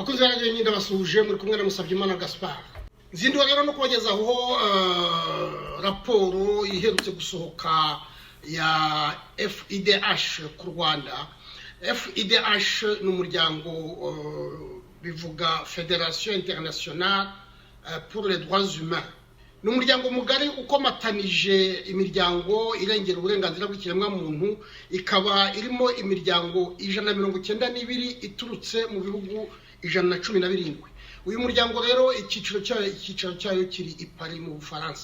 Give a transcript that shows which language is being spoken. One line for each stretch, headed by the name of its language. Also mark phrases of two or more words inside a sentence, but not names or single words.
Kinyarwanda: bakunze radio nyinda basuje muri kumwe na Musabyimana Gaspard. Nzindiwa rero no kubagezaho raporo iherutse gusohoka ya FIDH ku Rwanda. FIDH ni umuryango bivuga Fédération Internationale pour les Droits Humains. Ni umuryango mugari ukomatanije imiryango irengera uburenganzira bw'ikiremwa muntu, ikaba irimo imiryango 192 iturutse mu bihugu 117. Uyu muryango rero icyiciro cyayo kiri i Paris mu Bufaransa.